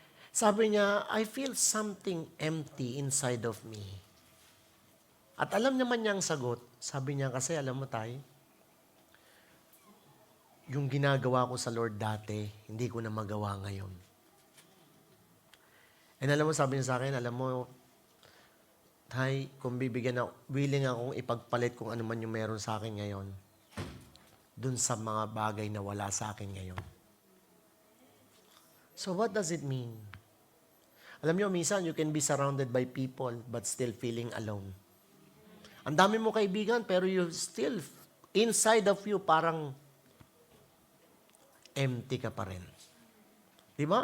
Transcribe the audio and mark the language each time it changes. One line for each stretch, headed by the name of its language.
Filipino: Sabi niya,
English: I feel something empty inside of me.
Filipino: At alam naman niya ang sagot. Sabi niya, kasi alam mo tayo, yung ginagawa ko sa Lord dati, hindi ko na magawa ngayon. And alam mo, sabi niya sa akin, alam mo, Tay, kung bibigyan ako, willing akong ipagpalit kung ano man yung meron sa akin ngayon, dun sa mga bagay na wala sa akin ngayon.
English: So what does it mean?
Filipino: Alam niyo, minsan
English: you can be surrounded by people but still feeling alone.
Filipino: Ang dami mo kaibigan pero
English: you still, inside of you,
Filipino: parang empty ka pa rin. Diba?